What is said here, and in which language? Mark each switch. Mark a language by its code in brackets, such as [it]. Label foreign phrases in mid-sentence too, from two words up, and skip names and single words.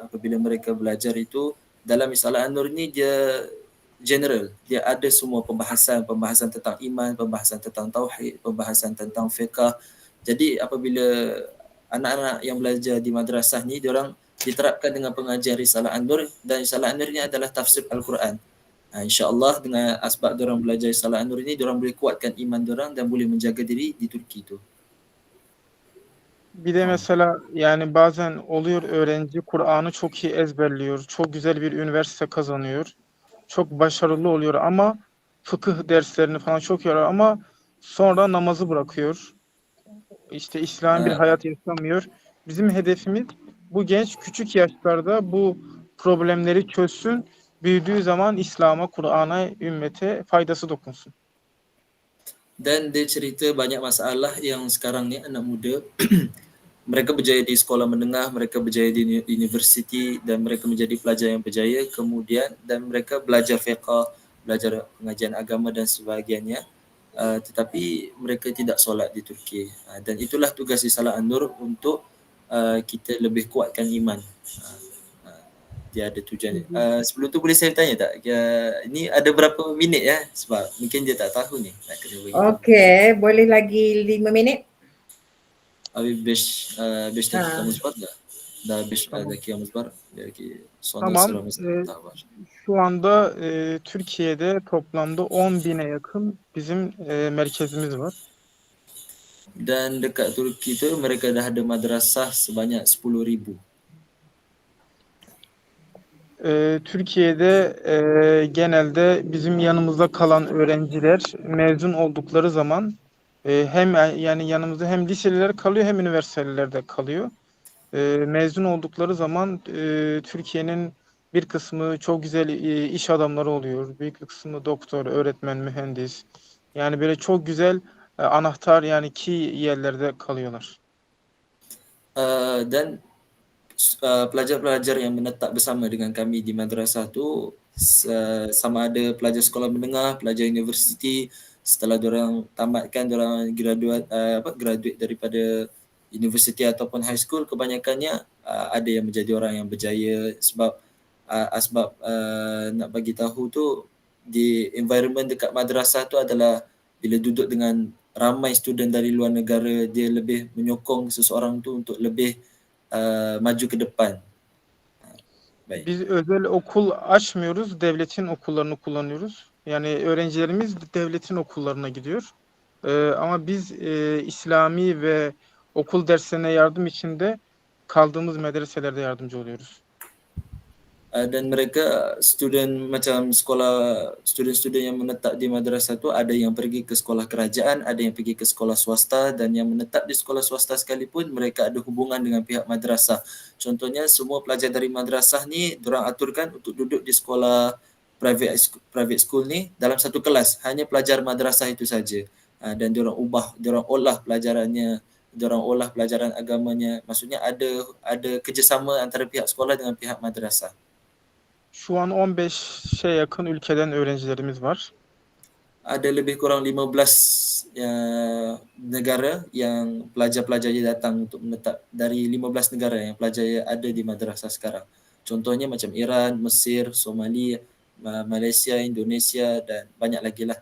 [ms] Apabila mereka belajar itu, dalam Risalah An-Nur ni dia general, dia ada semua pembahasan tentang iman, pembahasan tentang tauhid, pembahasan tentang fiqh. Jadi apabila anak-anak yang belajar di madrasah ni, diorang diterapkan dengan pengajian Risalah An-Nur, dan Risalah An-Nur ni adalah tafsir Al-Quran. InsyaAllah dengan asbab diorang belajar Risalah An-Nur ni, diorang boleh kuatkan iman diorang dan boleh menjaga diri di Turki tu. [tr] Bir de mesela yani bazen oluyor öğrenci Kur'an'ı çok iyi ezberliyor. Çok güzel bir üniversite kazanıyor. Çok başarılı oluyor ama fıkıh derslerini falan çok iyi öğreniyor ama sonra namazı bırakıyor. İşte İslam bir hayat yaşamıyor. Bizim hedefimiz bu genç küçük yaşlarda bu problemleri çözsün. Büyüdüğü zaman İslam'a, Kur'an'a, ümmete faydası dokunsun. [ms] Dan dia cerita banyak masalah yang sekarang ni anak muda mereka berjaya di sekolah menengah, mereka berjaya di universiti, dan mereka menjadi pelajar yang berjaya kemudian, dan mereka belajar fiqh, belajar pengajian agama dan sebagainya, tetapi mereka tidak solat di Turki. Dan itulah tugas Risalah An-Nur untuk kita lebih kuatkan iman. Dia ada tujuan. Sebelum tu boleh saya tanya tak? Ini ada berapa minit ya? Sebab mungkin dia tak tahu ni. Nak kena bagi tahu. Okey, boleh lagi 5 minit? [tr] Abi 5 dakikamız var da. Daha 5 Tamam. dakikamız var. Belki sonra Tamam. sıramız daha var. Şu anda Türkiye'de toplamda 10.000'e yakın bizim merkezimiz var. [ms] Dan dekat Turki tu mereka dah ada madrasah sebanyak 10,000. [tr] Türkiye'de genelde bizim yanımızda kalan öğrenciler mezun oldukları zaman hem yani yanımızda hem liseliler kalıyor hem üniversiteliler de kalıyor. Mezun oldukları zaman Türkiye'nin bir kısmı çok güzel iş adamları oluyor. Bir kısmı doktor, öğretmen, mühendis. Yani böyle çok güzel anahtar yani key yerlerde kalıyorlar. [ms] Dan pelajar-pelajar yang menetap bersama dengan kami di madrasah tu sama ada pelajar sekolah menengah, pelajar universiti, setelah diorang tamatkan, diorang graduate daripada universiti ataupun [en] high school, [ms] kebanyakannya ada yang menjadi orang yang berjaya sebab asbab nak bagi tahu tu di environment dekat madrasah tu adalah bila duduk dengan ramai student dari luar negara, dia lebih menyokong seseorang tu untuk lebih maju ke depan. Baik. [tr] Biz özel okul açmıyoruz, devletin okullarını kullanıyoruz. Yani öğrencilerimiz devletin okullarına gidiyor. Ama biz İslami ve okul derslerine yardım için de kaldığımız medreselerde yardımcı oluyoruz. [ms] Dan mereka student yang menetap di madrasah tu ada yang pergi ke sekolah kerajaan, ada yang pergi ke sekolah swasta, dan yang menetap di sekolah swasta sekalipun mereka ada hubungan dengan pihak madrasah. Contohnya semua pelajar dari madrasah ni diorang aturkan untuk duduk di sekolah [en] private school [ms] ni dalam satu kelas, hanya pelajar madrasah itu saja. Dan diorang olah pelajarannya, diorang olah pelajaran agamanya. Maksudnya ada kerjasama antara pihak sekolah dengan pihak madrasah. [tr] Şu an 15'e yakın ülkeden öğrencilerimiz var. [ms] Ada lebih kurang 15 negara yang pelajar-pelajarnya datang untuk menetap, dari 15 negara yang pelajar ada di madrasah sekarang. Contohnya macam Iran, Mesir, Somalia, Malaysia, Indonesia dan banyak lagi lah.